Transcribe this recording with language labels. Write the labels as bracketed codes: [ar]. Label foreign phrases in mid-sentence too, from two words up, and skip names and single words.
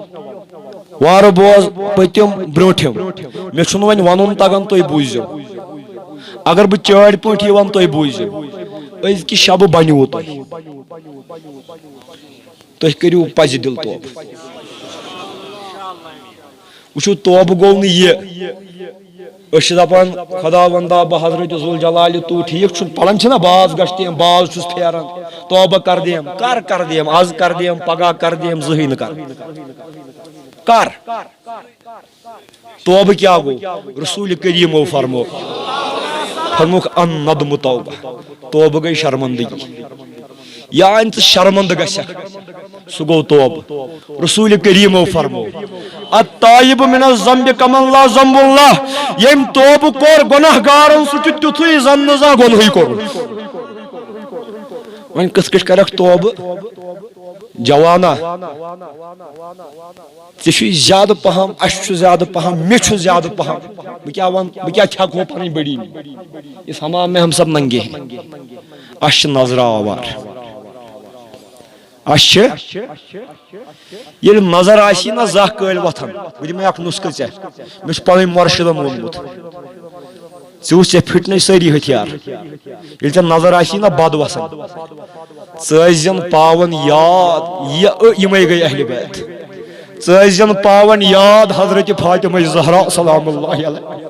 [ks] وارٕ بوز پٔتِم برٛوٗنٛٹھِم مےٚ چھُنہٕ وۄنۍ ونُن تگان تُہۍ بوٗزِو اگر بہ چاڑ پٲٹھۍ یِوان تُہۍ بوٗزِو أزکہِ شبہٕ بنیو تُہۍ کٔرِو پزِ دِل توبہٕ وٕچھِو توبہٕ گوٚو نہٕ یہِ أسۍ چھِ دپان خدا وندا بہ حضرت ذوالجلالِ تو ٹھیٖک چھُ پران چھِنہ باز گژھِ دِیم باز چھُس پھیران توبہ کر دِیم کر دِیم آز کر دِیم پگاہ کر دِیم زٕہٕنۍ نہٕ کر توبہ کیا گوٚو رسول کریٖمو فرموکھ [ar] ان ندم توبہ [ks] توبہ گٔے شرمندگی یا ژٕ شرمندٕ گژھکھ سُہ گوٚو توبہ رسول کریٖمو فرمو [ar] الطایب من الذنب کمن لا ذنب [ks] اللہ یٔمۍ توبہ کوٚر گۄناہ گارن سُہ چھُ تیُتھُے زن نہٕ زانٛہہ گۄنہٕے کوٚرمُت وۄنۍ کِتھ کٔٹھۍ کرکھ توبہ جوانا ژےٚ چھُے زیادٕ پہم اَسہِ چھُ زیادٕ پہم مےٚ چھُ زیادٕ پہم بہٕ کیٛاہ وَنہٕ بہٕ کیٛاہ کھٮ۪کہو پنٕنۍ بٔڑی [ur] اس ہمام میں ہم سب ننگے ہیں [ks] اَسہِ چھِ نظرا آوار اَسہِ چھِ ییٚلہِ نظر آسی نہ زاہ کٲلۍ وۄتھان بہٕ دِمے اکھ نُسخہٕ ژےٚ مےٚ چھُ پنٕنۍ مۄرشِدن ووٚنمُت ژٕ وٕچھ ژےٚ پھٕٹنٕے سٲری ہتھیار ییٚلہِ ژےٚ نظر آسی نہ بد وسان ژٕ ٲسۍزٮ۪ن پاون یاد یِمے گٔے اہلِ بیت ژٕ ٲسۍزٮ۪ن پاون یاد حضرت فاطمہ زہرا [ar] سلام اللہ علیہ